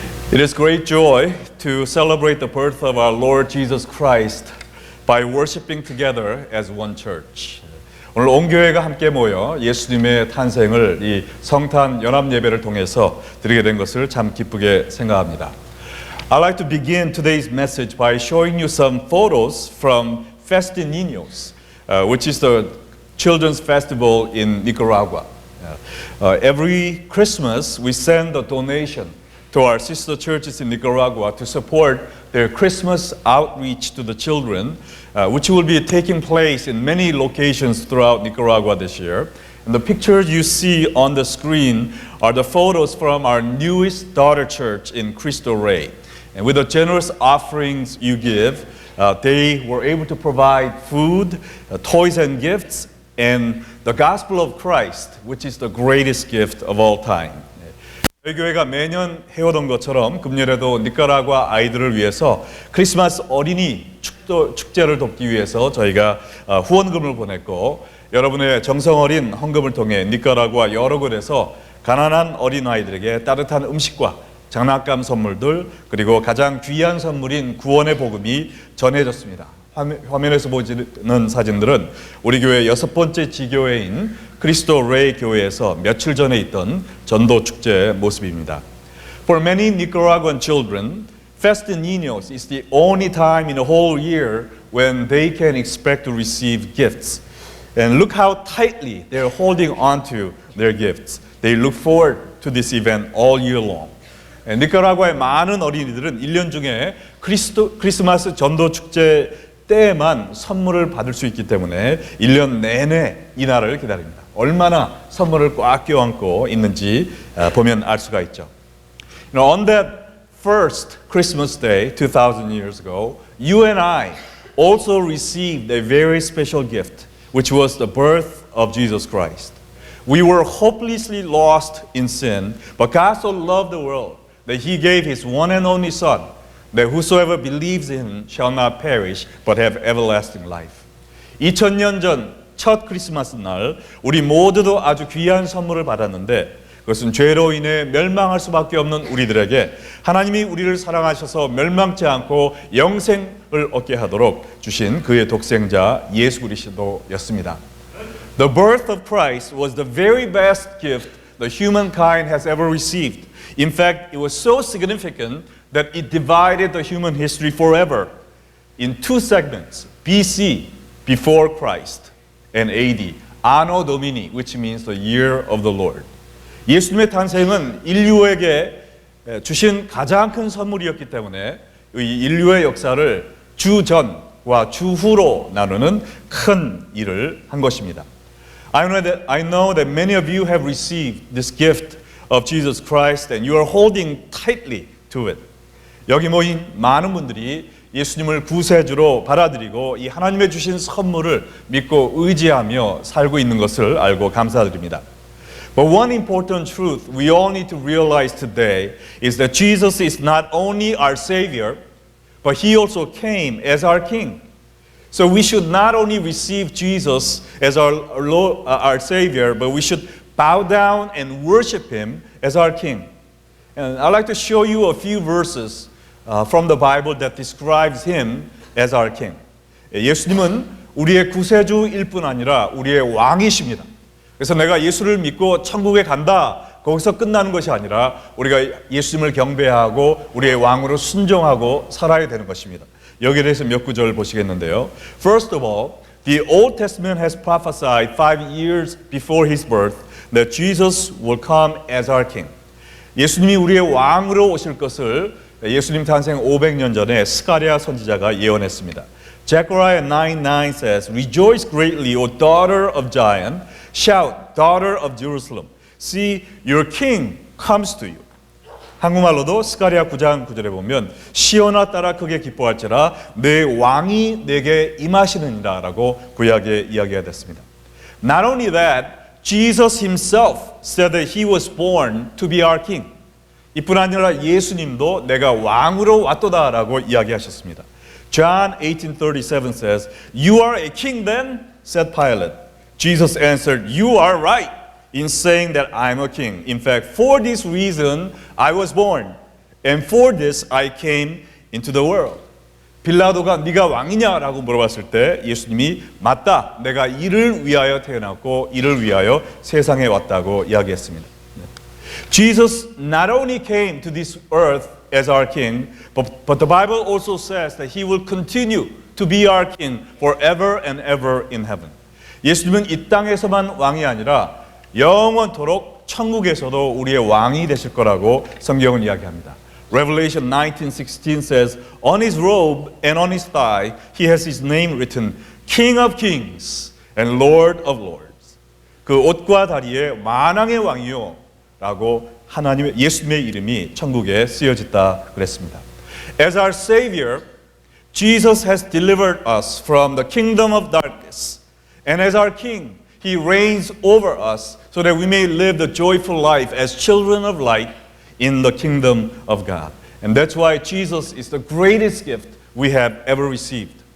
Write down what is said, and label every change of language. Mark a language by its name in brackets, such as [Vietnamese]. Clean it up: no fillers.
[English] It is great joy to celebrate the birth of our Lord Jesus Christ by worshiping together as one church. [Korean] 오늘 온 교회가 함께 모여 예수님의 탄생을 이 성탄 연합 예배를 통해서 드리게 된 것을 참 기쁘게 생각합니다. [English] I'd like to begin today's message by showing you some photos from Festininos, which is the children's festival in Nicaragua. Every Christmas we send a donation to our sister churches in Nicaragua to support their Christmas outreach to the children, which will be taking place in many locations throughout Nicaragua this year. And the pictures you see on the screen are the photos from our newest daughter church in Cristo Rey. And with the generous offerings you give, they were able to provide food, toys and gifts, and the gospel of Christ, which is the greatest gift of all time. [Korean] 저희 교회가 매년 해오던 것처럼 금년에도 니카라과 아이들을 위해서 크리스마스 어린이 축제를 돕기 위해서 저희가 후원금을 보냈고, 여러분의 정성어린 헌금을 통해 니카라과 여러 곳에서 가난한 어린아이들에게 따뜻한 음식과 장난감 선물들, 그리고 가장 귀한 선물인 구원의 복음이 전해졌습니다. 화면에서 보시는 사진들은 우리 교회 6번째 지교회인 크리스토 레이 교회에서 며칠 전에 있던 전도 축제의 모습입니다. [English] For many Nicaraguan children, Festininos is the only time in the whole year when they can expect to receive gifts. And look how tightly they're holding on to their gifts. They look forward to this event all year long. [Korean] 니카라과의 많은 어린이들은 1년 중에 크리스마스 전도 축제 때에만 선물을 받을 수 있기 때문에 1년 내내 이 날을 기다립니다. 얼마나 선물을 꽉 껴안고 있는지 보면 알 수가 있죠. [English] On that first Christmas day 2,000 years ago, you and I also received a very special gift, which was the birth of Jesus Christ. We were hopelessly lost in sin, but God so loved the world that He gave His one and only Son, that whosoever believes in Him shall not perish, but have everlasting life. [Korean] 2000년 전 첫 크리스마스 날 우리 모두도 아주 귀한 선물을 받았는데, 그것은 죄로 인해 멸망할 수밖에 없는 우리들에게 하나님이 우리를 사랑하셔서 멸망치 않고 영생을 얻게 하도록 주신 그의 독생자 예수 그리스도였습니다. [English] The birth of Christ was the very best gift the humankind has ever received. In fact, it was so significant that it divided the human history forever in two segments, BC, before Christ, and AD, Anno Domini, which means the year of the Lord. [Korean] 예수님의 탄생은 인류에게 주신 가장 큰 선물이었기 때문에 이 인류의 역사를 주전과 주후로 나누는 큰 일을 한 것입니다. [English] I know that many of you have received this gift of Jesus Christ and you are holding tightly to it. [Korean] 여기 모인 많은 분들이 예수님을 구세주로 받아들이고 이 하나님의 주신 선물을 믿고 의지하며 살고 있는 것을 알고 감사드립니다. [English] But one important truth we all need to realize today is that Jesus is not only our Savior, but He also came as our King. So we should not only receive Jesus as our Savior, but we should bow down and worship Him as our King. And I'd like to show you a few verses from the Bible that describes Him as our King. [Korean] 예수님은 우리의 구세주일 뿐 아니라 우리의 왕이십니다. 그래서 내가 예수를 믿고 천국에 간다, 거기서 끝나는 것이 아니라 우리가 예수님을 경배하고 우리의 왕으로 순종하고 살아야 되는 것입니다. 여기에 대해서 몇 구절 보시겠는데요. [English] First of all, the Old Testament has prophesied 5 years before His birth that Jesus will come as our King. [Korean] 예수님이 우리의 왕으로 오실 것을 예수님 탄생 500년 전에 스가랴 선지자가 예언했습니다. [English] Zechariah 9:9 says, Rejoice greatly, O daughter of Zion. Shout, daughter of Jerusalem. See, your king comes to you. [Korean] 한국말로도 스가랴 9장 9절에 보면 시온아 따라 크게 기뻐할지라 내 왕이 내게 임하시느니라 라고 구약에 이야기가 됐습니다. [English] Not only that, Jesus himself said that he was born to be our king. [Korean] 이뿐 아니라 예수님도 내가 왕으로 왔도다 라고 이야기하셨습니다. [English] John 18:37 says, You are a king then? said Pilate. Jesus answered, You are right in saying that I'm a king. In fact, for this reason I was born, and for this I came into the world. [Korean] 빌라도가 네가 왕이냐라고 물어봤을 때 예수님이 맞다. 내가 이를 위하여 태어났고 이를 위하여 세상에 왔다고 이야기했습니다. [English] Jesus not only came to this earth as our king, but the Bible also says that he will continue to be our king forever and ever in heaven. [Korean] 예수님은 이 땅에서만 왕이 아니라 영원토록 천국에서도 우리의 왕이 되실 거라고 성경은 이야기합니다. [English] Revelation 19:16 says, On his robe and on his thigh he has his name written, King of Kings and Lord of Lords. [Korean] 그 옷과 다리에 만왕의 왕이요 라고 하나님의 예수님의 이름이 천국에 쓰여졌다 그랬습니다. [English] As our Savior, Jesus has delivered us from the kingdom of darkness. And as our King, He reigns over us so that we may live the joyful life as children of light in the kingdom of God. And that's why Jesus is the greatest gift we have ever received.